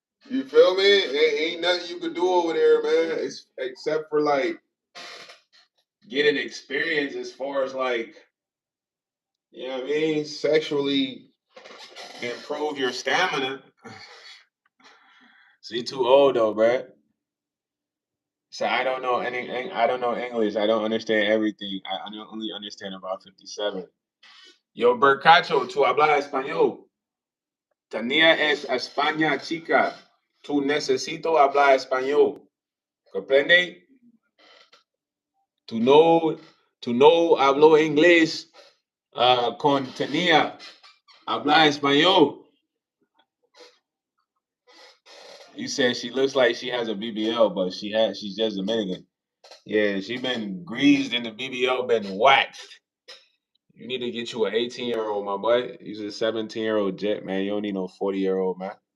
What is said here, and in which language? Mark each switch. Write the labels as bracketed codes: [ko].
[en] You feel me? Ain't nothing you can do over there, man. It's, except for like getting experience as far as like, you know what I mean, sexually improve your stamina. She too old though, bruh. So I don't know any. I don't know English. I don't understand everything. I only understand about 57. [es] Yo, Bercacho, tu habla español. Tania es España chica. Tu necesito hablar español. ¿Comprende? Tu no, tu no hablo inglés con Tania. Habla español. [en] You said she looks like she has a BBL, but she's just Dominican. Yeah, she been greased in the BBL, been waxed. You need to get you an 18-year-old, my boy. He's a 17-year-old jet, man. You don't need no 40-year-old, man.